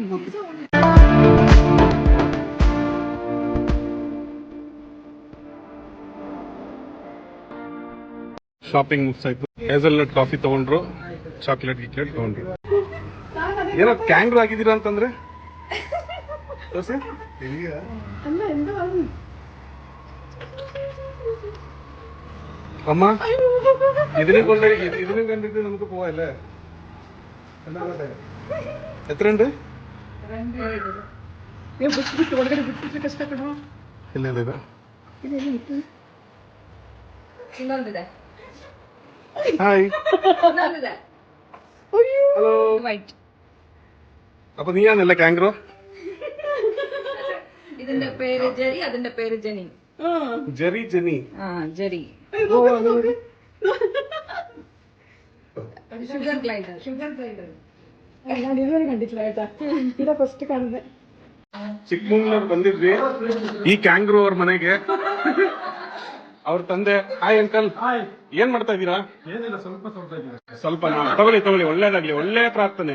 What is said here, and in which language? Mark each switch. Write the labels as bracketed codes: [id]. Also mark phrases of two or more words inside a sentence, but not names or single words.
[kn] ಶಾಪಿಂಗ್ ಮುಗಿಸಾಯ್ತು. ಹೇಸಲ್ನಟ್ ಕಾಫಿ ತಗೊಂಡ್ರು, ಚಾಕ್ಲೇಟ್ ಗಿಕ್ಲೇಟ್ ತಗೊಂಡ್ರು. ಏನೋ ಕ್ಯಾಂಗ್ರೂ ಆಗಿದ್ದೀರಾ ಅಂತಂದ್ರೆ ದೋಸೆ ಅಮ್ಮ [ml] ഇതിനെ കണ്ടിട്ട് നമുക്ക് പോവാല്ലേ? എത്രയുണ്ട്? [kn] ಇಲ್ಲ ಇನ್ನೊಂದಿದೆ. [en] hi hello. [kn] ವೈಟ್. [ml] അപ്പൊ നീയാണല്ലേ കാങ്ക്രോ? ഇതിന്റെ പേര് ജെറി, അതിന്റെ പേര് ജെനി. ജെറി ജെനി. ആ ജെറി. [en] sugar glider. [kn] ನಾನು ಇದುವರೆಗೆ ಕಂಡಿಲ್ಲ ಆಯ್ತಾ, ಇದ ಫಸ್ಟ್ ಕಾಣಿದೆ. ಚಿಕ್ಕಮಂಗ್ಳೂರ್ ಬಂದಿದ್ವಿ ಈ ಕ್ಯಾಂಗ್ರೂ ಅವ್ರ ಮನೆಗೆ. ಅವ್ರ ತಂದೆ [en] hi uncle, [kn] ಏನ್ ಮಾಡ್ತಾ ಇದ್ದೀರಾ? ಏನಿಲ್ಲ, ಸ್ವಲ್ಪ ತೊಳ್ತಾ ಇದ್ದೀನಿ. ಸ್ವಲ್ಪ ತಗೊಳ್ಳಿ ತಗೊಳ್ಳಿ, ಒಳ್ಳೇದಾಗ್ಲಿ, ಒಳ್ಳೆ ಪ್ರಾರ್ಥನೆ.